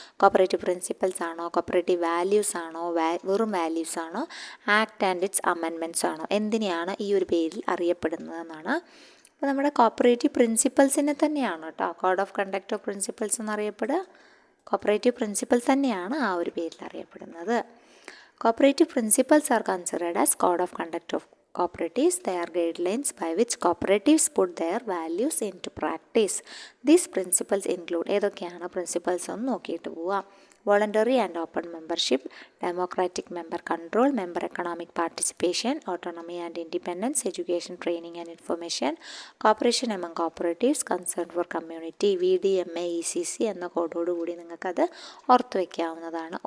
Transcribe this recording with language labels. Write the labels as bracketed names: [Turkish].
[Malayalam] Cooperative principles ആണോ, cooperative values ആണോ, വെറും വാല്യൂസ് ആണോ, ആക്ട് ആൻഡ് ഇറ്റ്സ് അമെൻമെൻറ്റ്സ് ആണോ? എന്തിനെയാണ് ഈ ഒരു പേരിൽ അറിയപ്പെടുന്നതെന്നാണ്. അപ്പോൾ നമ്മുടെ കോപ്പറേറ്റീവ് പ്രിൻസിപ്പൽസിനെ തന്നെയാണ് കേട്ടോ code of conduct of principles എന്നറിയപ്പെടുക. Cooperative principles തന്നെയാണ് ആ ഒരു പേരിൽ അറിയപ്പെടുന്നത്. [English] Cooperative principles are considered as code of conduct of cooperatives. They are guidelines by which cooperatives put their values into practice. These principles include [Malayalam] ഏതൊക്കെയാണ് principles ഒന്ന് നോക്കിയിട്ട് പോവാം. Voluntary and open membership, democratic member control, member economic participation, autonomy and independence, education, training and information, cooperation among cooperatives, concern for community, VDMA ECC എന്ന കോഡോടുകൂടി നിങ്ങൾക്കത് ഓർത്ത് വയ്ക്കാവുന്നതാണ്.